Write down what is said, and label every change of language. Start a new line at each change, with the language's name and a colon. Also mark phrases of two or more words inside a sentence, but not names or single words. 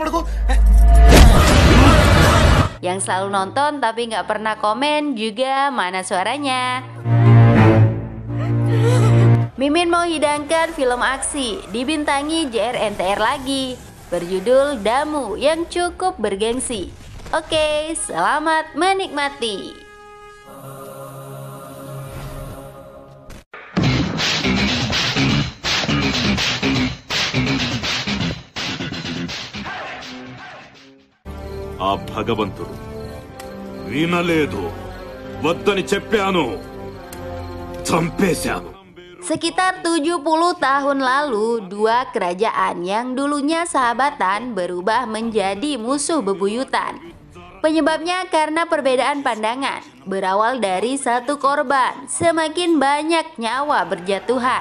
Indonesian: Yang selalu nonton tapi nggak pernah komen juga, mana suaranya? Mimin mau hidangkan film aksi dibintangi JR NTR lagi, berjudul Damu yang cukup bergengsi. Oke, selamat menikmati.
Telugu: ఆ భగవంతుడు వినలేదు వద్దని చెప్పాను, చంపేశాను.
Indonesian: Sekitar 70 tahun lalu, dua kerajaan yang dulunya sahabatan berubah menjadi musuh bebuyutan. Penyebabnya karena perbedaan pandangan. Berawal dari satu korban, semakin banyak nyawa berjatuhan.